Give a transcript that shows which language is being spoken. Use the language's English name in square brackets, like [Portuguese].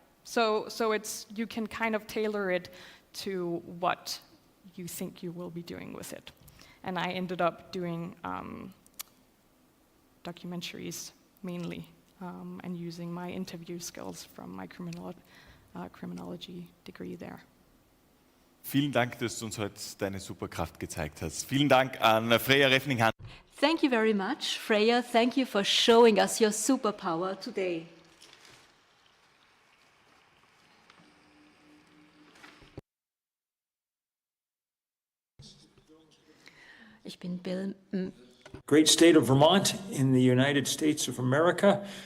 [English] So it's, you can kind of tailor it to what you think you will be doing with it. And I ended up doing documentaries mainly, and using my interview skills from my criminology degree there. [German] Vielen Dank, dass du uns heute deine Superkraft gezeigt hast. Vielen Dank an Freya Reffning-Hansen. [English] Thank you very much, Freya. Thank you for showing us your superpower today. [German] Ich bin Bill. [English] Great state of Vermont in the United States of America.